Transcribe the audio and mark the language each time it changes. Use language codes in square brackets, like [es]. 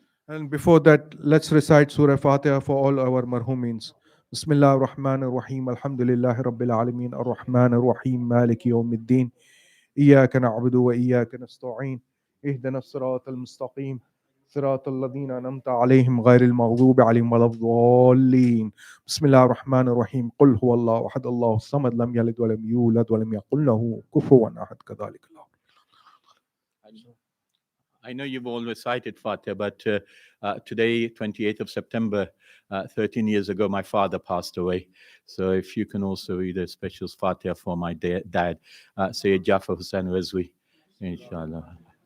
[en] And before that, let's recite Surah Fatiha for all our marhumins. [ar] بسم الله الرحمن الرحيم. الحمد لله رب العالمين الرحمن الرحيم مالك يوم الدين إياك نعبد وإياك نستعين اهدنا الصراط المستقيم صراط الذين أنعمت عليهم غير المغضوب عليهم ولا الضالين. بسم الله الرحمن الرحيم. قل هو الله أحد الله الصمد لم يلد ولم يولد ولم يكن له كفوا أحد. كذلك الله. [en] I know you've all recited Fatiha, but today, 28th of September, 13 years ago, my father passed away. So if you can also read a special Fatiha for my dad, Syed Jafar Hussain Razvi, inshallah.